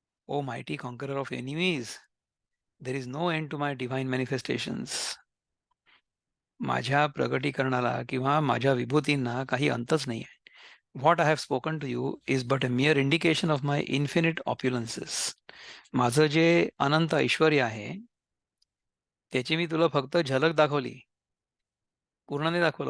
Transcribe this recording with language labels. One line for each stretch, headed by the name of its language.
English: O mighty conqueror of enemies, there is no end to my divine manifestations.
Marathi: माझ्या प्रगटीकरणाला किंवा माझ्या विभूतींना काही अंतच नाही आहे.
English: What I have spoken to you is but a mere indication of my infinite opulences.
Marathi: माझं जे अनंत ऐश्वर्य आहे त्याची मी तुला फक्त झलक दाखवली, पूर्ण नाही दाखवलं.